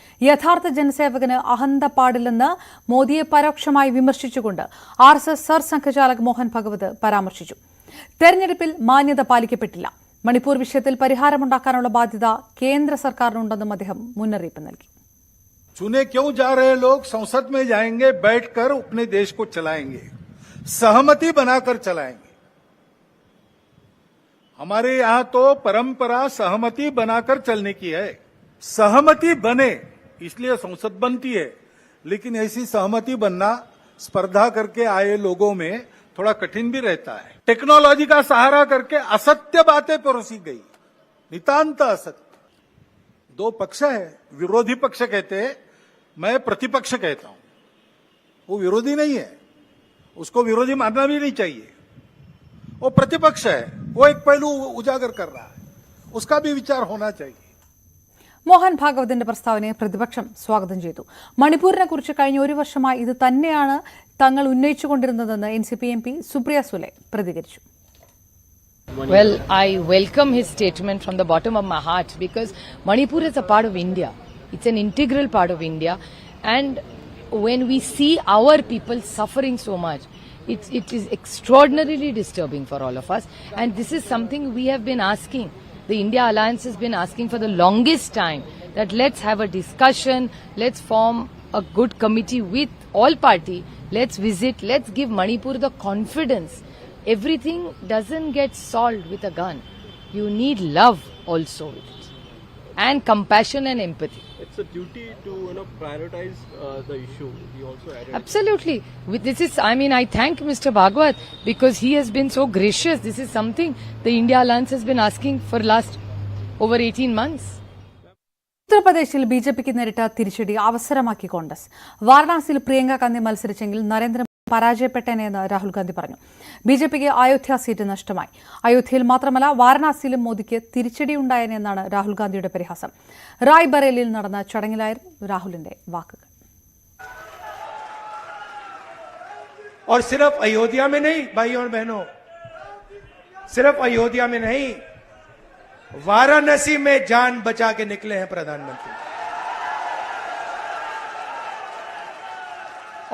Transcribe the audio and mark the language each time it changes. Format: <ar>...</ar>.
<ml>യഥാർത്ഥ ജനസേവകന് അഹന്ത പാടില്ലെന്ന് മോദിയെ പരോക്ഷമായി വിമർശിച്ചുകൊണ്ട് RSS സർസംഘചാലക് മോഹൻ ഭഗവത് പരാമർശിച്ചു. തെരഞ്ഞെടുപ്പിൽ മാന്യത പാലിക്കപ്പെട്ടില്ല. മണിപ്പൂർ വിഷയത്തിൽ പരിഹാരമുണ്ടാക്കാനുള്ള ബാധ്യത കേന്ദ്ര സർക്കാരിനുണ്ടെന്നും അദ്ദേഹം മുന്നറിയിപ്പ് നൽകി.</ml> <hi>चुने क्यों जा रहे लोग संसद में जाएंगे, बैठकर अपने देश को चलाएंगे, सहमति बनाकर चलाएंगे. हमारे यहां तो परंपरा सहमति बनाकर चलने की है. सहमति बने इसलिए संसद बनती है, लेकिन ऐसी सहमति बनना स्पर्धा करके आए लोगों में थोड़ा कठिन भी रहता है. टेक्नोलॉजी का सहारा करके असत्य बातें परोसी गई, नितांत असत्य. दो पक्ष है, विरोधी पक्ष कहते हैं, मैं प्रतिपक्ष कहता हूं। वो विरोधी नहीं है, उसको विरोधी मानना भी नहीं चाहिए। वो प्रतिपक्ष है, वो एक पहलू उजागर कर रहा है, उसका भी विचार होना चाहिए।</hi> <ml>മോഹൻ ഭാഗവതിന്റെ പ്രസ്താവനയെ പ്രതിപക്ഷം സ്വാഗതം ചെയ്തു. മണിപ്പൂരിനെ കുറിച്ച് കഴിഞ്ഞ ഒരു വർഷമായി ഇത് തന്നെയാണ് തങ്ങൾ ഉന്നയിച്ചുകൊണ്ടിരുന്നതെന്ന് NCP MP സുപ്രിയ സുലെ പ്രതികരിച്ചു.</ml> <en>Well, I welcome his statement from the bottom of my heart because Manipur is a part of India. It's an integral part of India, and when we see our people suffering so much, it is extraordinarily disturbing for all of us, and this is something we have been asking. The India Alliance has been asking for the longest time that let's have a discussion, let's form a good committee with all party, let's visit, let's give Manipur the confidence. Everything doesn't get solved with a gun. You need love also with it, and compassion and empathy. It's a duty to prioritize the issue. He also added. Absolutely. I thank Mr. Bhagwat because he has been so gracious. This is something the India Alliance has been asking for last over 18 months.</en> <ml>ഉത്തർപ്രദേശിൽ BJPക്ക് നേരിട്ട തിരിച്ചടി അവസരമാക്കി കോൺഗ്രസ്. വാരണാസിയിൽ പ്രിയങ്ക ഗാന്ധി മത്സരിച്ചെങ്കിൽ നരേന്ദ്രമോദി പരാജയപ്പെട്ടേനെന്ന് രാഹുൽ ഗാന്ധി പറഞ്ഞു. BJPക്ക് Ayodhya seat നഷ്ടമായി. അയോധ്യയിൽ മാത്രമല്ല വാരണാസിയിലും മോദിക്ക് തിരിച്ചടിയുണ്ടായെന്നാണ് രാഹുൽ ഗാന്ധിയുടെ പരിഹാസം. റായ്ബറേലിയിൽ നടന്ന ചടങ്ങിലായിരുന്നു രാഹുലിന്റെ വാക്കുകൾ.</ml> <hi>और सिर्फ अयोध्या में नहीं भाई और बहनों, सिर्फ अयोध्या में नहीं, वाराणसी में जान बचा के निकले हैं प्रधानमंत्री।</hi>